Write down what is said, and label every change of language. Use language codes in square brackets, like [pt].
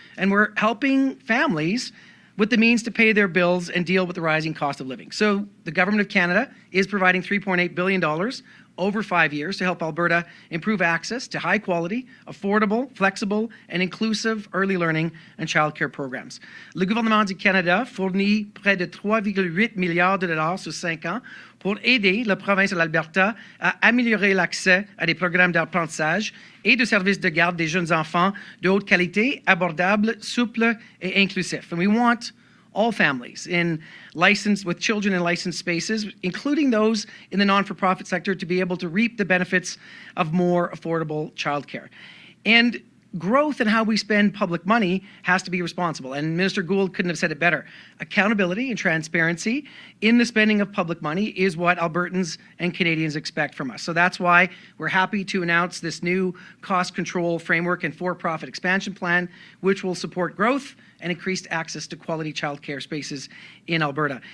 [en] And we're helping families with the means to pay their bills and deal with the rising cost of living. So the Government of Canada is providing $3.8 billion over 5 years to help Alberta improve access to high quality, affordable, flexible, and inclusive early learning and childcare programs. [fr] Le gouvernement du Canada fournit près de 3,8 milliards de dollars sur 5 ans pour aider la province de l'Alberta à améliorer l'accès à des programmes d'apprentissage et de services de garde des jeunes enfants de haute qualité, abordables, souples, et inclusifs. [en] And we want all families with children in licensed spaces, including those in the non-for-profit sector, to be able to reap the benefits of more affordable childcare. And growth in how we spend public money has to be responsible. And Minister Gould couldn't have said it better. Accountability and transparency in the spending of public money is what Albertans and Canadians expect from us. So that's why we're happy to announce this new cost control framework and for-profit expansion plan, which will support growth and increased access to quality childcare spaces in Alberta.